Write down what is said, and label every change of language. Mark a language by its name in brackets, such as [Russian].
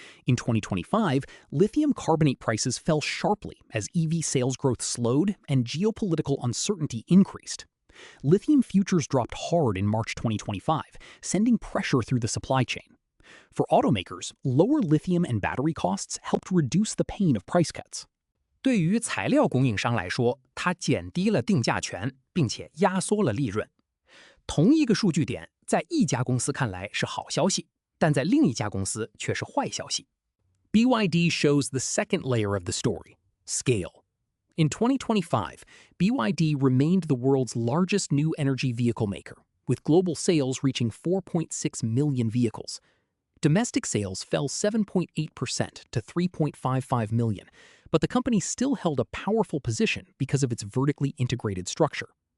[English] In 2025, lithium carbonate prices fell sharply as EV sales growth slowed and geopolitical uncertainty increased. Lithium futures dropped hard in March 2025, sending pressure through the supply chain. For automakers, lower lithium and battery costs helped reduce the pain of price cuts. [Chinese] 对于材料供应商来说，它减低了定价权，并且压缩了利润。同一个数据点，在一家公司看来是好消息，但在另一家公司却是坏消息。 [English] BYD shows the second layer of the story, scale. In 2025, BYD remained the world's largest new energy vehicle maker, with global sales reaching 4.6 million vehicles. Domestic sales fell 7.8% to 3.55 million, but the company still held a powerful position because of its vertically integrated structure.